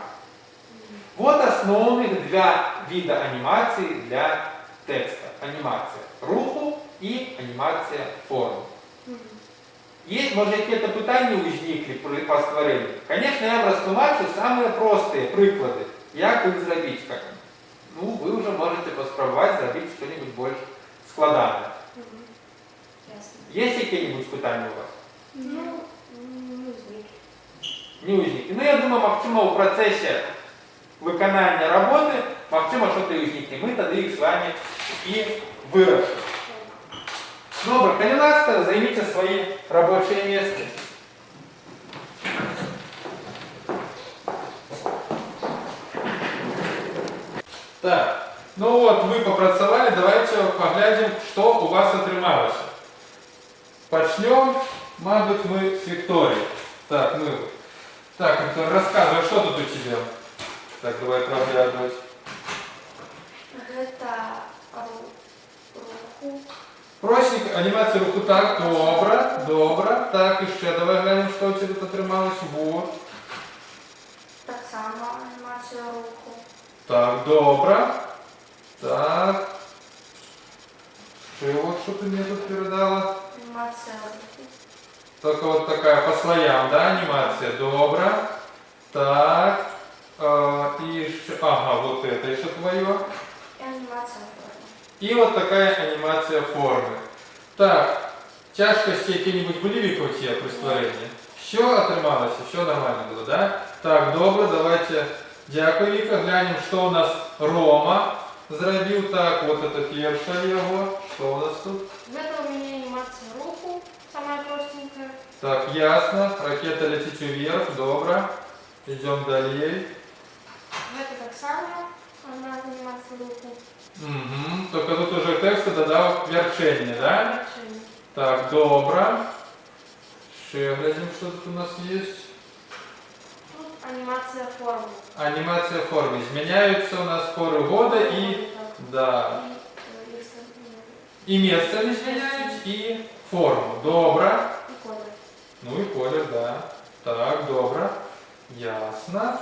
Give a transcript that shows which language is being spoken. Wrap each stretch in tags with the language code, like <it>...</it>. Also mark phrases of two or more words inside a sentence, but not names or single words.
<ru>Вот основных 2 вида анимации для текста. Анимация руху и анимация формы. Есть, может, какие-то питання возникли по створению? Конечно, я вам розтлумачу самые простые приклади,</ru> <uk>як їх зробити. Ви вже можете поспробувати зробити щось більш складане.</uk> <ru>Есть какие-нибудь питання у вас? Ну, не возникли. Не возникли. Я думаю, максимум в процессе</ru> <uk>виконання роботи,</uk> <ru>максимум що-то і возникне.</ru> <uk>Ми тоді їх з вами і вирішимо. Добре, коли ласка,</uk> <ru>займите свои рабочие места. Так, вы попрацевали, давайте поглядим, что у вас отрималось.</ru> <uk>Почнем, мабуть,</uk> <ru>мы с Викторией. Так, Виктория, рассказывай, что тут у тебя? Так, давай проглядывать. Это руку. Просик, анимация руху, так, добре. Так, еще давай глянем, что у тебя тут отрималось. Вот. Так само анимацию руку. Так, добре. Так. Что ты мне тут передала? Анимация руку. Только вот такая по слоям, да, анимация? Добре. Так. И еще... Ага, вот это еще твое. И анимация формы. И вот такая анимация формы. Так, тяжкости какие-нибудь были в тебе при створении? Все отрималось, все нормально было, да? Так, добре, давайте. Дякую, Віка. Глянем, что у нас Рома зробив. Так, вот это перша его. Что у нас тут? В этом у меня анимация руку, самая простенькая. Так, ясно. Ракета летит вверх, добре. Идем далее. В это так само, она анимация руку. Угу. Только тут уже текст додал вершение, да? Вершение. Так, добре. Ще глядим, что тут у нас есть. Тут анимация формы. Анимация формы. Изменяются у нас поры года и... Да. И место изменяют, и форму. Добре. И колер. Ну и колер, да. Так, добре. Ясно.</ru>